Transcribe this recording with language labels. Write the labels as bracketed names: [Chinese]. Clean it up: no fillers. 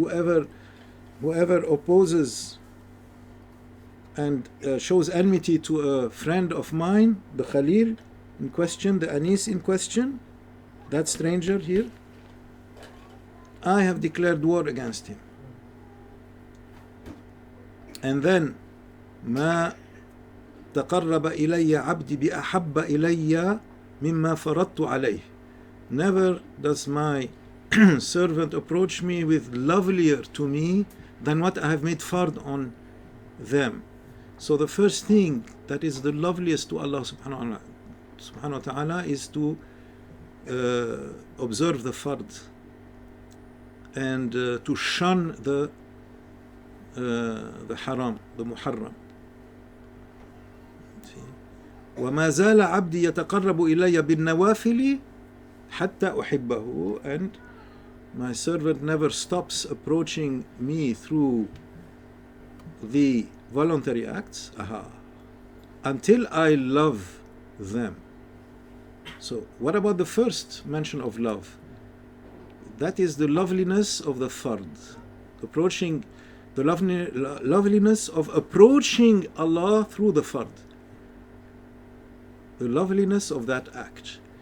[English] Whoever opposes and shows enmity to a friend of mine, the Khalil in question, the Anis in question, that stranger here, I have declared war against him. [Arabic] And then ما تقرب إلي عبدي بأحب إلي مما فرضت عليه. [English] Never does my servant approach me with lovelier to me than what I have made fard on them. So the first thing that is the loveliest to Allah subhanahu wa ta'ala is to observe the fard and to shun the haram, the muharram. [Arabic] وما زال عبدي يتقرب إلي بالنوافل حتى أحبه. [English] And my servant never stops approaching me through the voluntary acts until I love them. So what about the first mention of love? That is the loveliness of the fard, approaching the loveliness of approaching Allah through the fard, the loveliness of that act.